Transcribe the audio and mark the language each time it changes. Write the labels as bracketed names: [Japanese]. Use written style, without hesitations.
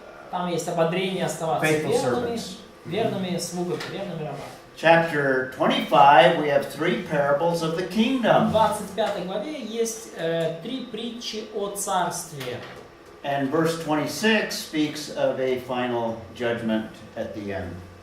[Russian] Там есть ободрение оставаться [English] faithful [Russian] верными, [English] servants. [Russian] верными слугами, верными рабами. [English] Chapter 25, we have 3 parables of the [Russian] В [English] kingdom. [Russian] 25 главе есть 3 притчи о царстве. [English] And verse 26 speaks of a final judgment at the end.